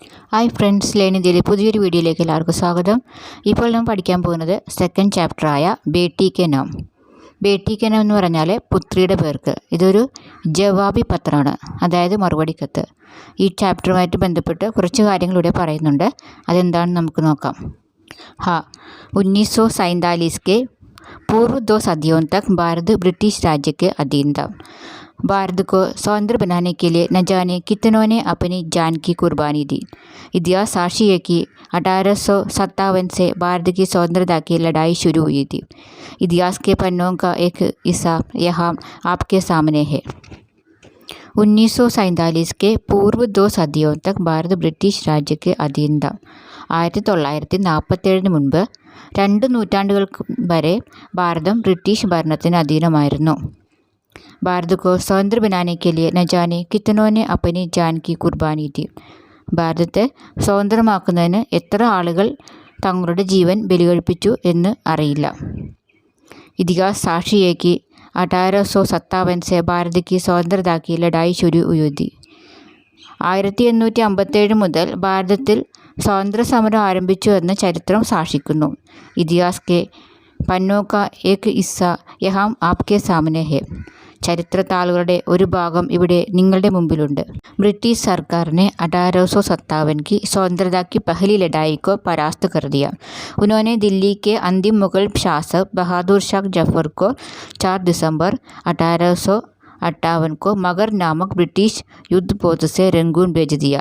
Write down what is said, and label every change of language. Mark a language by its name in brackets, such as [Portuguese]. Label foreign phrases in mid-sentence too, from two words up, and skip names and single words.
[English] hi friends, [Malayalam] ലേണിതിൻ്റെ പുതിയൊരു വീഡിയോയിലേക്ക് എല്ലാവർക്കും സ്വാഗതം. ഇപ്പോൾ നാം പഠിക്കാൻ പോകുന്നത് [English] second chapter [Malayalam] ബേട്ടി കെ നാം. ബേട്ടി കെ നാം എന്ന് പറഞ്ഞാൽ പുത്രിയുടെ പേർക്ക്. ഇതൊരു ജവാബി പത്രമാണ്, അതായത് മറുപടി കത്ത്. ഈ ചാപ്റ്ററുമായിട്ട് ബന്ധപ്പെട്ട് കുറച്ച് കാര്യങ്ങൾ ഇവിടെ പറയുന്നുണ്ട്. അതെന്താണെന്ന് നമുക്ക് നോക്കാം. [Hindi] 1947 के पूर्व 2 सदियों तक भारत ब्रिटिश राज्य के अधीन था. भारत को स्वतंत्र बनाने के लिए न जाने कितनों ने अपनी जान की कुर्बानी दी. इतिहास साक्षी है कि 1857 से भारत की स्वतंत्रता की लड़ाई शुरू हुई थी. इतिहास के पन्नों का एक हिस्सा यहाँ आपके सामने है. 1947 के पूर्व 2 सदियों तक भारत ब्रिटिश राज्य के अधीन था. [Malayalam] 1947 മുൻപ് 2 നൂറ്റാണ്ടുകൾക്ക് വരെ ഭാരതം ബ്രിട്ടീഷ് ഭരണത്തിന് അധീനമായിരുന്നു. [Hindi] भारत को स्वतंत्र बनाने के लिए न जाने कितनों ने अपनी जान की कुर्बानी दी. [Malayalam] ഭാരതത്തെ സ്വതന്ത്രമാക്കുന്നതിന് എത്ര ആളുകൾ തങ്ങളുടെ ജീവൻ ബലികഴിപ്പിച്ചു എന്ന് അറിയില്ല. [Hindi] इतिहास साक्षी है कि 1857 से भारत की स्वतंत्रता की लड़ाई शुरू हुई थी. [Malayalam] 1857 മുതൽ ഭാരതത്തിൽ സ്വാതന്ത്ര്യ സമരം ആരംഭിച്ചു എന്ന് ചരിത്രം സാക്ഷിക്കുന്നു. [Hindi] इतिहास के पन्नों का एक हिस्सा यहाँ आपके सामने है. [Malayalam] ചരിത്രത്താളുകളുടെ ഒരു ഭാഗം ഇവിടെ നിങ്ങളുടെ മുമ്പിലുണ്ട്. [Hindi] ബ്രിട്ടീഷ് सरकार ने 1857 की स्वतंत्रता की पहली लड़ाई को परास्त कर दिया. उन्होंने दिल्ली के अंतिम मुगल शासक बहादुर शाह जफर को 4 दिसंबर 1858 को मगर नामक ब्रिटिश युद्धपोत से रंगून भेज दिया.